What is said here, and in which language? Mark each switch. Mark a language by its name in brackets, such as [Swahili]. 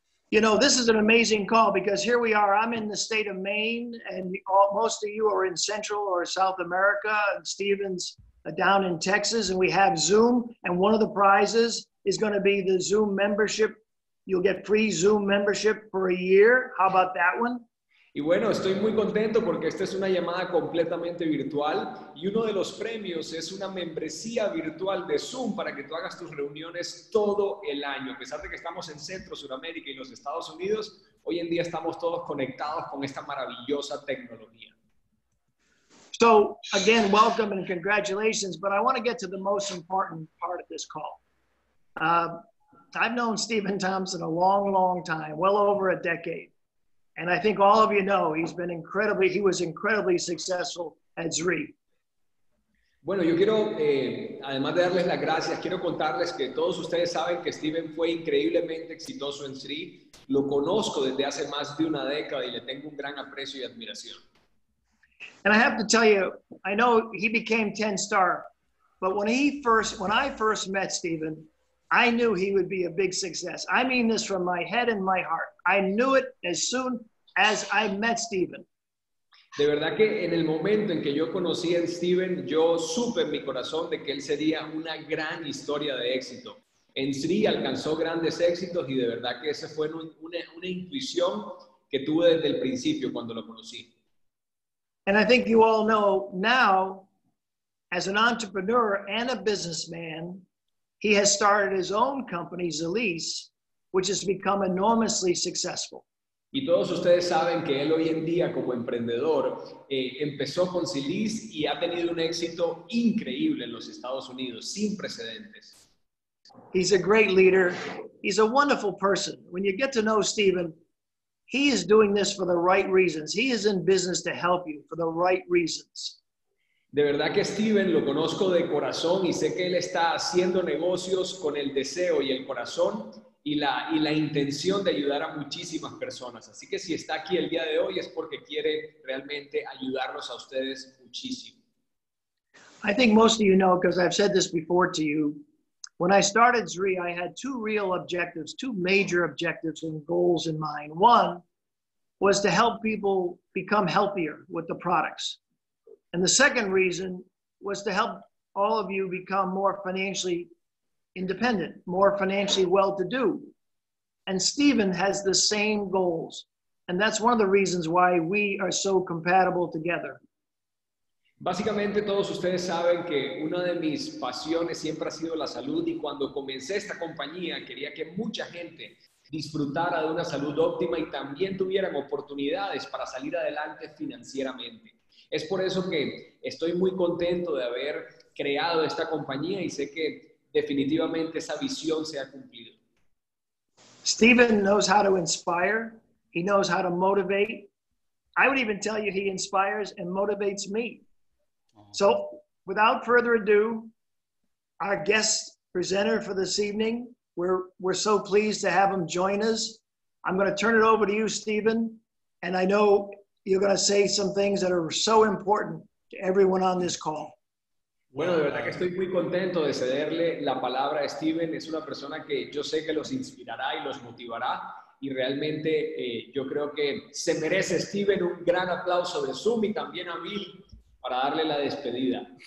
[English] You know, this is an amazing call because here we are. I'm in the state of Maine, and most of you are in Central or South America, and Steven's down in Texas, and we have Zoom, and one of the prizes is going to be the Zoom membership. You'll get free Zoom membership for a year. How about that one? [Spanish] Y bueno, estoy muy contento porque esta es una llamada completamente virtual y uno de los premios es una membresía virtual de Zoom para que tú hagas tus reuniones todo el año. A pesar de que estamos en Centro, Sudamérica y los Estados Unidos, hoy en día estamos todos conectados con esta maravillosa tecnología. [English] So again, welcome and congratulations, but I want to get to the most important part of this call. I've known Stephen Thompson a long, long time, well over a decade. And I think all of you know he was incredibly successful at Zrii. [Spanish] Bueno, yo quiero, además de darles las gracias, quiero contarles que todos ustedes saben que Steven fue increíblemente exitoso en Zrii. Lo conozco desde hace más de una década y le tengo un gran aprecio y admiración. [English] And I have to tell you, I know he became 10-star, but when I first met Stephen, I knew he would be a big success. I mean this from my head and my heart. I knew it as soon as I met Stephen. [Spanish] De verdad que en el momento en que yo conocí a Steven, yo supe en mi corazón de que él sería una gran historia de éxito. En Zrii alcanzó grandes éxitos y de verdad que esa fue una intuición que tuve desde el principio cuando lo conocí. [English] And I think you all know now, as an entrepreneur and a businessman, he has started his own company, Zrii, which has become enormously successful. [Spanish] Y todos ustedes saben que él hoy en día como emprendedor empezó con Zrii y ha tenido un éxito increíble en los Estados Unidos, sin precedentes. [English] He's a great leader. He's a wonderful person. When you get to know Stephen, he is doing this for the right reasons. He is in business to help you for the right reasons. [Spanish] De verdad que Steven lo conozco de corazón y sé que él está haciendo negocios con el deseo y el corazón y la intención de ayudar a muchísimas personas. Así que si está aquí el día de hoy es porque quiere realmente ayudarlos a ustedes muchísimo. [English] I think most of you know, because I've said this before to you, when I started Zrii, I had two real objectives, two major objectives and goals in mind. One was to help people become healthier with the products. And the second reason was to help all of you become more financially independent, more financially well-to-do. And Stephen has the same goals. And that's one of the reasons why we are so compatible together. [Spanish] Básicamente todos ustedes saben que una de mis pasiones siempre ha sido la salud y cuando comencé esta compañía quería que mucha gente disfrutara de una salud óptima y también tuvieran oportunidades para salir adelante financieramente. Es por eso que estoy muy contento de haber creado esta compañía y sé que definitivamente esa visión se ha cumplido. [English] Stephen knows how to inspire. He knows how to motivate. I would even tell you he inspires and motivates me. So without further ado, our guest presenter for this evening, we're so pleased to have him join us. I'm going to turn it over to you, Stephen. And I know you're going to say some things that are so important to everyone on this call. [Spanish] Bueno, de verdad que estoy muy contento de cederle la palabra a Steven. Es una persona que yo sé que los inspirará y los motivará. Y realmente yo creo que se merece Steven un gran aplauso de Zoom y también a Bill para darle la despedida.